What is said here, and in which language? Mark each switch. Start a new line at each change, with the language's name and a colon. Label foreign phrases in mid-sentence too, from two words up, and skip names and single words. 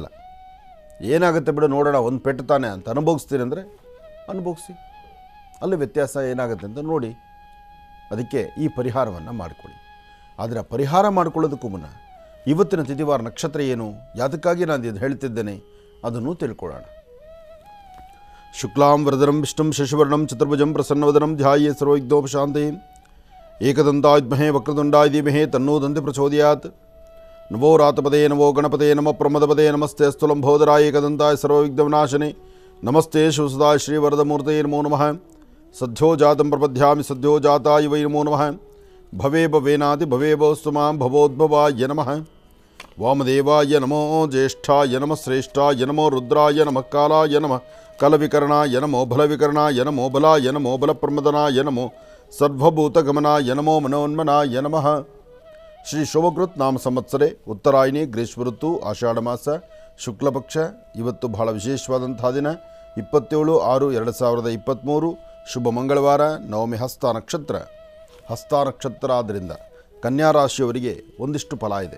Kannada: ಏನಾಗುತ್ತೆ ಬಿಡು ನೋಡೋಣ, ಒಂದು ಪೆಟ್ಟು ತಾನೆ ಅಂತ ಅನುಭವಿಸ್ತೀನಿ ಅಂದರೆ ಅನುಭವಿಸಿ, ಅಲ್ಲಿ ವ್ಯತ್ಯಾಸ ಏನಾಗುತ್ತೆ ಅಂತ ನೋಡಿ. ಅದಕ್ಕೆ ಈ ಪರಿಹಾರವನ್ನು ಮಾಡಿಕೊಳ್ಳಿ. ಆದರೆ ಪರಿಹಾರ ಮಾಡಿಕೊಳ್ಳೋದಕ್ಕೂ ಮುನ್ನ ಇವತ್ತಿನ ತಿಥಿವಾರ ನಕ್ಷತ್ರ ಏನು, ಯಾತಕ್ಕಾಗಿ ನಾನು ಇದು ಹೇಳ್ತಿದ್ದೇನೆ ಅದನ್ನು ತಿಳ್ಕೊಳ್ಳೋಣ.
Sanskrit: ಶುಕ್ಲಾಂ ವರದರಂ ವಿಷ್ಣುಂ ಶಶಿವರ್ಣಂ ಚತುರ್ಭುಜಂ ಪ್ರಸನ್ನವದನಂ ಧ್ಯಾಯೇ ಸರ್ವವಿಘ್ನೋಪಶಾಂತಯೇ ಏಕದಂತಾಯ ವಿದ್ಮಹೇ ವಕ್ರತುಂಡಾಯ ಧೀಮಹಿ ತನ್ನೋ ದಂತಿ ಪ್ರಚೋದಯಾತ್. ನವೋ ರಾತಪದೇ ನಮೋ ಗಣಪದೇ ನಮ ಪ್ರಮದಪದೇ ನಮಸ್ತೆ ಅಸ್ತು ಲಂಬೋದರಾಯ ಏಕದಂತಾಯ ಸರ್ವವಿಘ್ನವಿನಾಶನೇ ನಮಸ್ತೆ ಶಿವಸದಾಯ ಶ್ರೀವರದಮೂರ್ತಯೇ ನಮೋ ನಮಃ. ಸದ್ಯೋ ಜಾತಂ ಪ್ರಪದ್ಯಾಮಿ ಸದ್ಯೋ ಜಾತಾಯ ವೈ ನಮೋ ನಮಃ. ಭವೇ ಭವೇನಾದಿ ಭವೇ ಭವಸ್ತು ಮಾಂ ಭವೋದ್ಭವಾಯ ನಮಃ. ವಾಮದೇವಾಯ ನಮೋ ಜ್ಯೇಷ್ಠಾಯ ನಮಃ ಶ್ರೇಷ್ಠಾಯ ನಮೋ ರುದ್ರಾಯ ನಮಃ ಕಾಲಾಯ ನಮಃ ಕಲವಿಕರ್ಣಾಯ ನಮೋ ಬಲವಿಕರ್ಣಾಯ ನಮೋ ಬಲಾಯ ನಮೋ ಬಲಪ್ರಮದನಾಯ ನಮೋ ಸರ್ವಭೂತಗಮನಾಯ ನಮೋ ಮನೋನ್ಮನಾಯ ನಮಃ. ಶ್ರೀ ಶೋಭಕೃತ್ ನಾಮ ಸಂವತ್ಸರೆ ಉತ್ತರಾಯಣಿ ಗ್ರೀಷ್ಮ ಋತು ಆಷಾಢ ಮಾಸ ಶುಕ್ಲಪಕ್ಷ.
Kannada: ಇವತ್ತು ಬಹಳ ವಿಶೇಷವಾದಂತಹ ದಿನ 27/6/2023 ಶುಭ ಮಂಗಳವಾರ. ನವಮಿ ಹಸ್ತ ನಕ್ಷತ್ರ. ಹಸ್ತ ನಕ್ಷತ್ರ ಆದ್ದರಿಂದ ಕನ್ಯಾ ರಾಶಿಯವರಿಗೆ ಒಂದಿಷ್ಟು ಫಲ ಇದೆ.